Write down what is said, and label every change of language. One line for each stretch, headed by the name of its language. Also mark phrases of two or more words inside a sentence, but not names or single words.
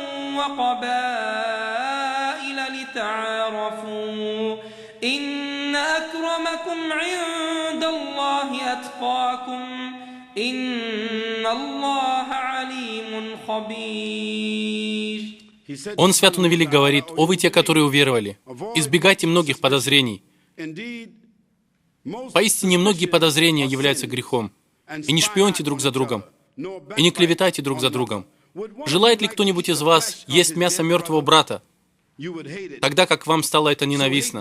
Arabic: وقبائل لتعارفوا إن أكرمكم عند الله أتقاكم إن الله عليم خبير.
Russian: Он, Свят Велик, говорит: «О вы те, которые уверовали, избегайте многих подозрений. Поистине многие подозрения являются грехом. И не шпионьте друг за другом, и не клеветайте друг за другом. Желает ли кто-нибудь из вас есть мясо мертвого брата, тогда как вам стало это ненавистно?